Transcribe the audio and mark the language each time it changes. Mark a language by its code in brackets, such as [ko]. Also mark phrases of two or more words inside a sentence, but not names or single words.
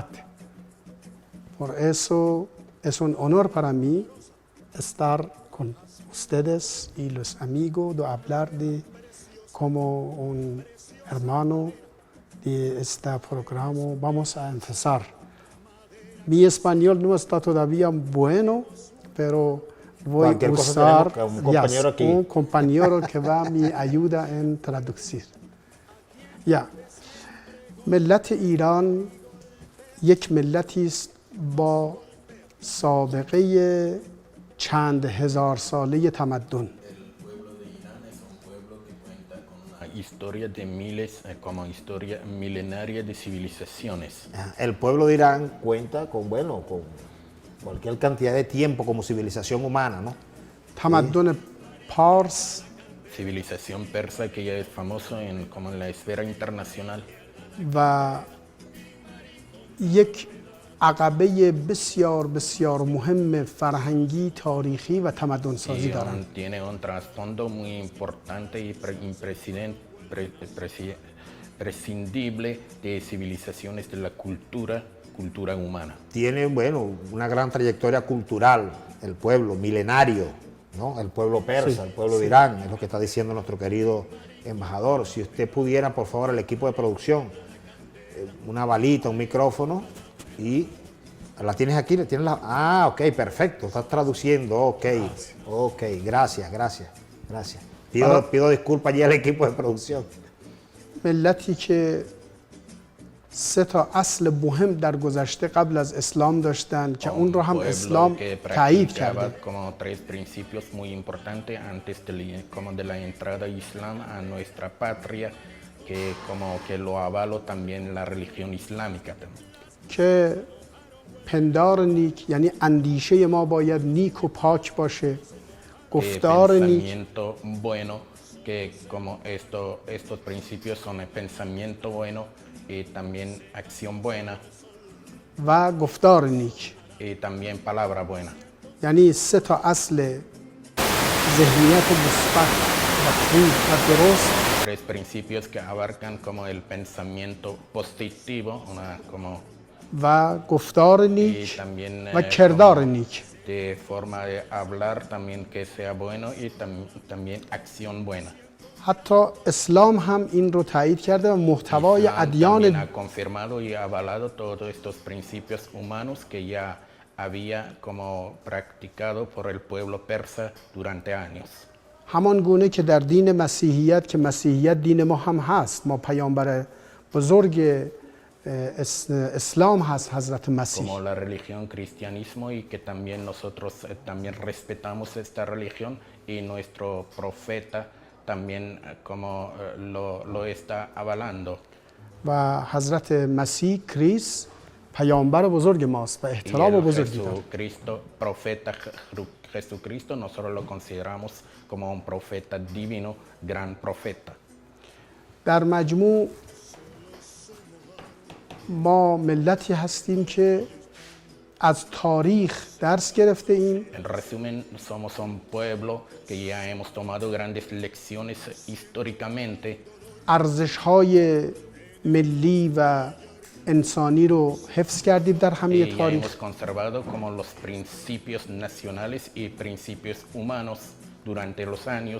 [es] Por eso es un honor para mí estar con ustedes y los amigos, de hablar de como un hermano de este programa. Vamos a empezar. Mi español no está todavía bueno, pero voy a usar un compañero que me ayuda en traducir. [fa] ملت ایران یک ملتی است با سابقه چند هزار ساله تمدن. [es] Historia de miles, como historia milenaria de civilizaciones. El pueblo de Irán cuenta con, bueno, con cualquier cantidad de tiempo como civilización humana, ¿no? [fa] تمدن پارس [es] Civilización persa que ya es famoso como en la esfera internacional. [fa] و یک عقبه بسیار بسیار مهم فرهنگی، تاریخی و تمدن سازی دارند. [es] Tiene un trasfondo muy importante y prescindible de civilizaciones de la cultura humana. Tiene, bueno, una gran trayectoria cultural, el pueblo milenario, ¿no? El pueblo persa, el pueblo de Irán, es lo que está diciendo nuestro querido embajador. Si usted pudiera, por favor, el equipo de producción, una balita, un micrófono y... ¿La tienes aquí? ¿Tienes la? Ah, ok, perfecto, estás traduciendo, ok, gracias. Pido disculpas allí al equipo de producción. [fa] ملتی که سه تا اصل مهم در گذشته قبل از اسلام داشتن که اون رو هم اسلام تایید کرده. [es] Como tres principios muy importantes antes de la entrada de Islam a nuestra patria, que como que lo avaló también la religión islámica también. [fa] که پندار نیک یعنی اندیشه ما باید نیک و پاک باشه. گفتار نیک [es] pensamiento bueno, que como estos principios son el pensamiento bueno y también acción buena [fa] و گفتار نیک [es] y también palabra buena. [fa] یعنی سه تا اصل ذهنیت مثبت و خوب و درست. [es] Tres principios que abarcan como el pensamiento positivo, como [fa] و گفتار نیک و کردار نیک. [es] de forma de hablar también que sea bueno y también acción buena. [fa] حتی اسلام هم این رو تایید کرده و محتوای ادیان [es] ha confirmado y avalado todos estos principios humanos que ya había como practicado por el pueblo persa durante años. [fa] همان گونه که در دین مسیحیت که مسیحیت دین ما هم هست، ما پیامبر بزرگ اسلام هست حضرت مسیح. [es] Como la religión cristianismo y que también nosotros también respetamos esta religión y nuestro profeta también como lo está avalando. [fa] و حضرت مسیح کریست پیامبر بزرگ ماست و احترام بزرگی داره. [es] Jesucristo, profeta Jesucristo, nosotros lo consideramos como un profeta divino, gran profeta. [fa] در مجموع ما ملتی هستیم که از تاریخ درس گرفته ایم. [es] En resumen, somos un pueblo que ya hemos tomado grandes lecciones históricamente. [fa] ارزش‌های ملی و انسانی رو حفظ کردیم در همه تاریخ. [es] Hemos conservado como los principios nacionales y principios humanos durante los años.